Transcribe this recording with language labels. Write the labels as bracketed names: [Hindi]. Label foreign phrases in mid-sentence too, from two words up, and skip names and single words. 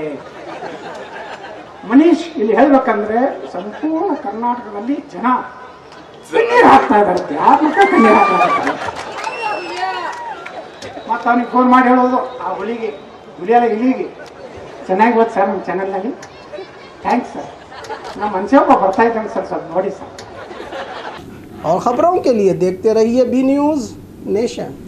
[Kannada] ಮನೀಶ್ ಇಲ್ಲಿ ಹೇಳ್ಬೇಕಂದ್ರೆ ಸಂಪೂರ್ಣ ಕರ್ನಾಟಕದಲ್ಲಿ ಜನ ಕಣ್ಣೀರು ಹಾಕ್ತಾ ಇದ್ದಾರೆ, ಆತ್ಮಕ ಕಣ್ಣೀರು ಹಾಕ್ತಾ ಇದ್ದಾರೆ. ಮತ್ತು ಅವನಿಗೆ ಫೋನ್ ಮಾಡಿ ಹೇಳೋದು, ಆ ಹುಲಿಯಲ್ಲ ಇಲ್ಲಿಗೆ ಚೆನ್ನಾಗಿ ಓದ್ ಸರ್ ನಮ್ಮ ಚಾನಲ್ನಲ್ಲಿ, ಥ್ಯಾಂಕ್ಸ್ ಸರ್, ನಮ್ಮ ಮನುಷ್ಯ ಒಬ್ಬ ಬರ್ತಾ ಇದ್ದಾನೆ ಸರ್, ಸ್ವಲ್ಪ ನೋಡಿ ಸರ್. [Hindi] और ख़बरों के लिए देखते रहिए बी न्यूज़ नेशन।